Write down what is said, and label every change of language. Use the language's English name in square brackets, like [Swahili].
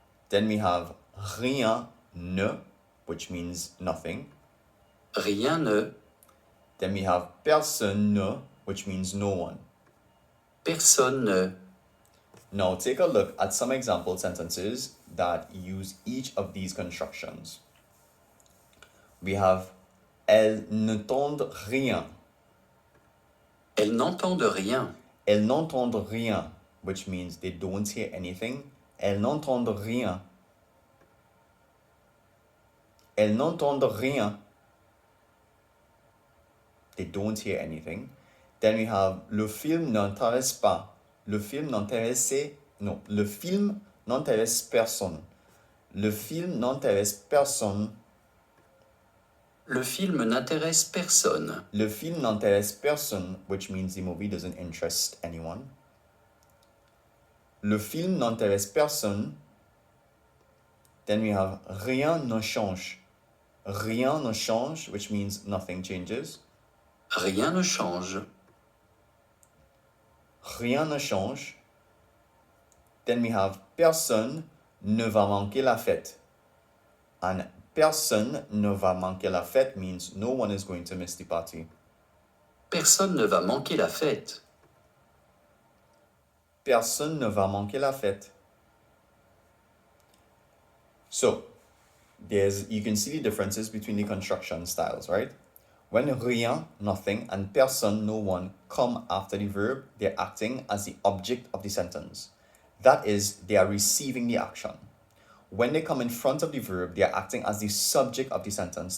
[English] Then we have rien ne, which means nothing. [French] Rien ne. [English] Then we have personne ne, which means no one. [French] Personne ne. [English] Now take a look at some example sentences that use each of these constructions. We have [French] elles n'entendent rien. Elles n'entendent rien. Elles n'entendent rien, [English] which means they don't hear anything. [French] Elles n'entendent rien. Elles n'entendent rien. [English] They don't hear anything. Then we have [French] le film n'intéresse pas. Le film n'intéresse, non, le film n'intéresse personne. Le film n'intéresse personne. Le film n'intéresse personne. Le film n'intéresse personne, [English] which means the movie doesn't interest anyone. [French] Le film n'intéresse personne. [English] Then we have [French] rien ne change. Rien ne change, [English] which means nothing changes. [French] Rien ne change. Rien ne change. [English] Then we have [French] personne ne va manquer la fête. [English] And [French] personne ne va manquer la fête [English] means no one is going to miss the party. [French] Personne ne va manquer la fête. Personne ne va manquer la fête. [English] So, you can see the differences between the construction styles, right? When rien, nothing, and personne, no one, come after the verb, they're acting as the object of the sentence. That is, they are receiving the action. When they come in front of the verb, they are acting as the subject of the sentence.